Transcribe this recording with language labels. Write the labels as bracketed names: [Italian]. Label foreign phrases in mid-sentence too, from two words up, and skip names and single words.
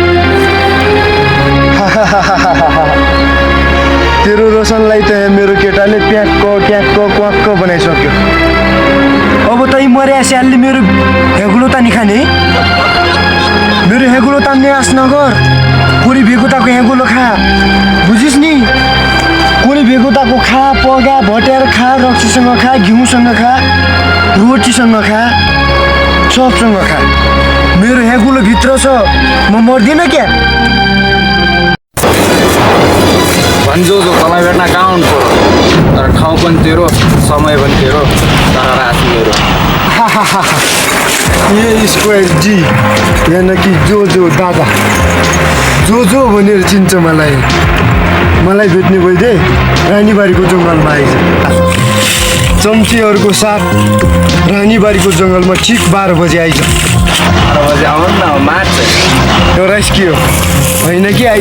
[Nepali] तेरो रोशनलाई त मेरो केटाले ट्याक्क क्वाक्क बनाइसक्यो। अब तै मर्या स्यालले मेरो हेगुलो तानी खाने? मेरो हेगुलो तान्ने आश नगर। कोरी भेगुताको हेगुलो खा, बुझिस् नि? कोरी भेगुताको खा, पगा भटेर खा, रक्सीसँग खा, घिउसँग खा, रोटीसँग खा, सबसँग खा। मेरो हेगुलो भित्र छ, म मर्दिनँ क्या। भन्जो जो तँलाई भेट्न कहाँ हुनु तर ठाउँ पनि तेरो, समय पनि तेरो, तर रात मेरो। ये स्क्वायर जी, [Hindi] यानी कि [Nepali] जो दादा जो भनेर चिन्छ मलाई भेट्ने भइदिए रानीबारीको जङ्गलमा आइज। चम्चीहरूको साथ रानीबारीको जङ्गलमा ठिक 12 बजे आइज। 12 बजे आउनु न, मार्छ एउटा स्कियो होइन कि आइज।